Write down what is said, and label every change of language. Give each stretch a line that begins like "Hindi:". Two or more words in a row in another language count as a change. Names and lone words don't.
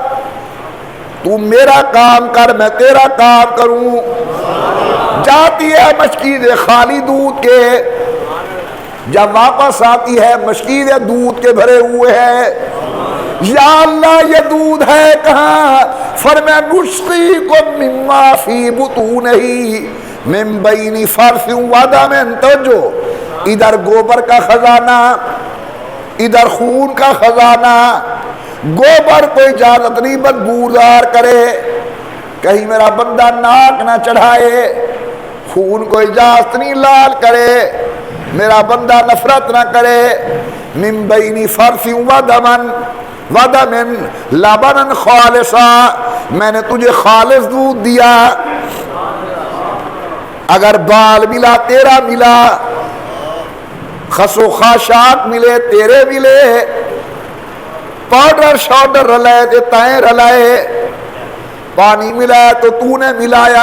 Urdu: تو میرا کام کر میں تیرا کام کروں. جاتی ہے مشکید خالی دودھ کے، جب واپس آتی ہے مشکید دودھ کے بھرے ہوئے ہے. یا اللہ یہ دودھ ہے کہاں؟
Arabic: فرمایا نسقیکم مما فی بطونہ من بین فرث و دم.
Urdu: توجہ، ادھر گوبر کا خزانہ، ادھر خون کا خزانہ. گوبر کو اجازت نہیں بدبودار کرے، کہیں میرا بندہ ناک نہ چڑھائے. خون کو اجازت نہیں لال کرے، میرا بندہ نفرت نہ کرے.
Arabic: من بین فرث و دمن ودمن لبنا خالصا.
Urdu: میں نے تجھے خالص دودھ دیا، اگر بال ملا تیرا ملا، خس و خاشاک ملے تیرے ملے، پاؤڈر شاؤڈر رلائے تو تائیں رلائے، پانی ملایا تو تو نے ملایا.